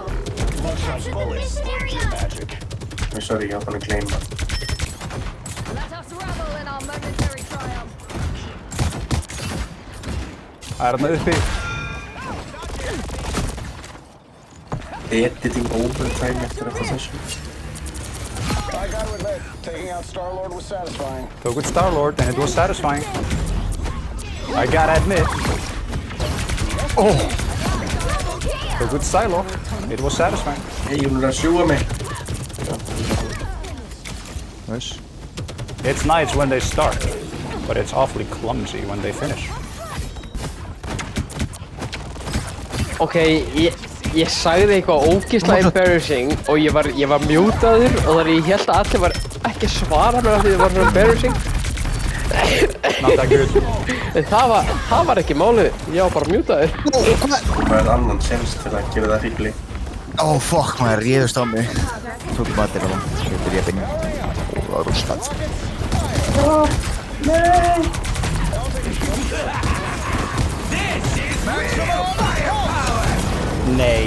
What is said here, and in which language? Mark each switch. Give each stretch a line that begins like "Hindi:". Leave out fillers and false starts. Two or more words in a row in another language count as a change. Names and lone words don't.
Icelandic: Sorry, ég var bara að gleyma. Það er þarna uppi.
English: Editing overtime
Icelandic: eftir þetta
English: session. Took with Star-Lord and it was satisfying. I gotta admit. Oh! Took with Silo. It was satisfying.
Icelandic: Hey, hún er að sjúga mig.
English: Nice. It's nice when they start, but it's awfully clumsy when they finish.
Icelandic: Ok, ég sagði eitthvað ógeðslega embarrassing og ég var mjútaður og þar ég held að allir var ekki að svara mér af því það var svona embarrassing.
English: Not that good.
Icelandic: En það var ekki málið, ég var bara mjútaður. Það er annan sens til að gefa það hryggli.
English: Oh fuck,
Icelandic: maður réðust á mig. Tókum allir á það. Þetta er ég binni. Það var rústað. Nei.